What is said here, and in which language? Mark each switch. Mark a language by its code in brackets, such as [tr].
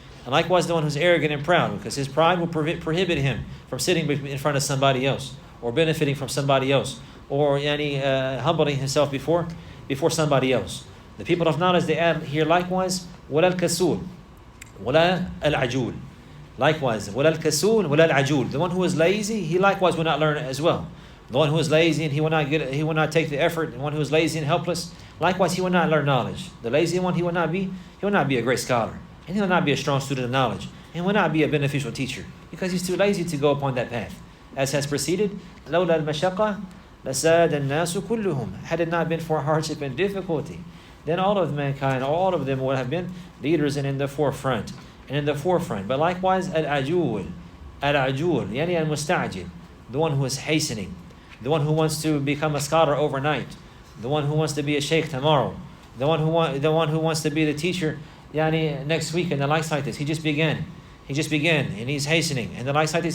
[en] And likewise the one who's arrogant and proud, because his pride will prohibit him from sitting in front of somebody else, or benefiting from somebody else, or humbling himself before somebody else. The people of knowledge, they add here likewise, [ar] وَلَا الْكَسُولِ وَلَا الْعَجُولِ. [en] Likewise, [ar] وَلَا الْكَسُولِ وَلَا الْعَجُولِ. [en] The one who is lazy, he likewise will not learn as well. The one who is lazy and he will not take the effort, the one who is lazy and helpless, likewise he will not learn knowledge. The lazy one, he will not be a great scholar, and he will not be a strong student of knowledge, and will not be a beneficial teacher, because he's too lazy to go upon that path. As has preceded, [ar] لولا المشقة لساد الناس كلهم. [en] Had it not been for hardship and difficulty, then all of mankind, all of them would have been leaders and in the forefront. But likewise, al-ajul, yani al-musta'jil, the one who is hastening, the one who wants to become a scholar overnight, the one who wants to be a sheikh tomorrow, the one who wants to be the teacher next week, and the likes like this. He just began, and he's hastening, and the likes like this.